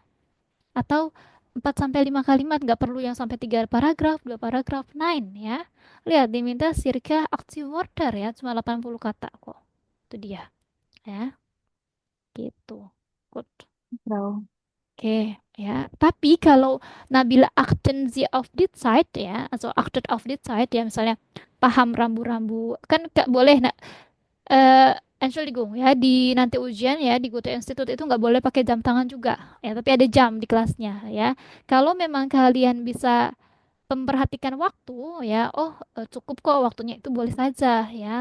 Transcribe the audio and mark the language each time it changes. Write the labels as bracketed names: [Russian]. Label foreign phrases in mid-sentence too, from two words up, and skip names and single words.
[Indonesian] Atau 4 sampai 5 kalimat, nggak perlu yang sampai 3 paragraf, 2 paragraf, 9 ya. Lihat diminta circa active word ya, cuma 80 kata kok. Itu dia ya. Gitu. Good. [German] Frau. [Indonesian] Oke, ya. Tapi kalau Nabila [German] achten sie auf die Zeit [Indonesian] ya, atau [German] achtet auf die Zeit [Indonesian] ya, misalnya paham rambu-rambu, kan nggak boleh Entschuldigung ya di nanti ujian ya di Goethe Institut itu nggak boleh pakai jam tangan juga ya, tapi ada jam di kelasnya ya. Kalau memang kalian bisa memperhatikan waktu ya, oh cukup kok waktunya itu boleh saja ya.